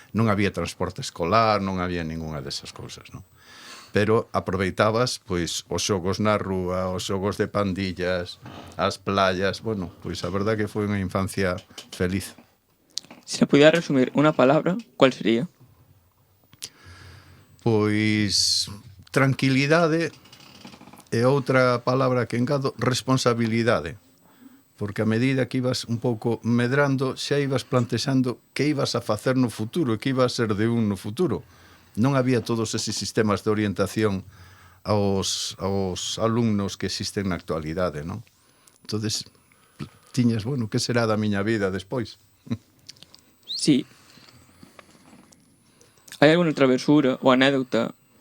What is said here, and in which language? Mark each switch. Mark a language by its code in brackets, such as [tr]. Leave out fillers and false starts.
[gl] Non había transporte escolar, non había ninguna desas cousas, non? Pero aproveitabas pois os xogos na rúa, os xogos de pandillas, as playas, bueno, pois a verdad que foi unha infancia feliz. [es] Si se pudiera resumir una palabra, ¿cuál sería? [gl] Pois tranquilidade e outra palabra que engado, responsabilidade. Porque a medida que ibas un pouco medrando, xa ibas plantexando que ibas a facer no futuro e que iba a ser de un no futuro. Non había todos eses sistemas de orientación aos alumnos que existen na actualidade, non? Entonces, tiñas, bueno, que será da miña vida despois? Sí. [es] ¿Hay alguna travesura ou anécdota?